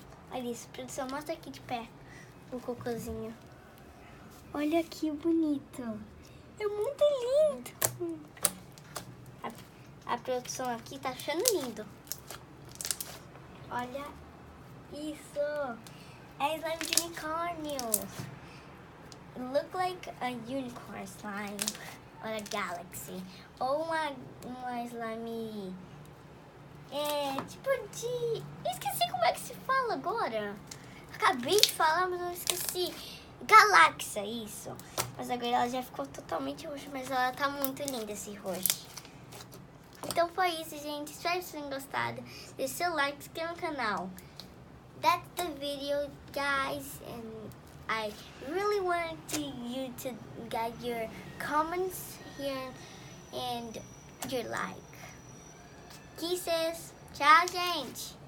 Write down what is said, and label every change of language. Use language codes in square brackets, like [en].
[pt] Olha isso, produção. Mostra aqui de pé o cocôzinho. Olha que bonito. É muito lindo. A produção aqui tá achando lindo. Olha isso. É slime de unicórnio. [en] It look like a unicorn slime. Or a galaxy. [pt] Ou uma slime... tipo de... Eu esqueci como é que se fala agora. Acabei de falar, mas eu esqueci. Galáxia, isso. Mas agora ela já ficou totalmente roxa, mas ela tá muito linda esse roxo. Então foi isso, gente. Espero que vocês tenham gostado. Deixe seu like, se inscreva no canal. [en] That's the video, guys. And I really wanted you to get your comments here and your like. Kisses. [pt] Tchau, gente.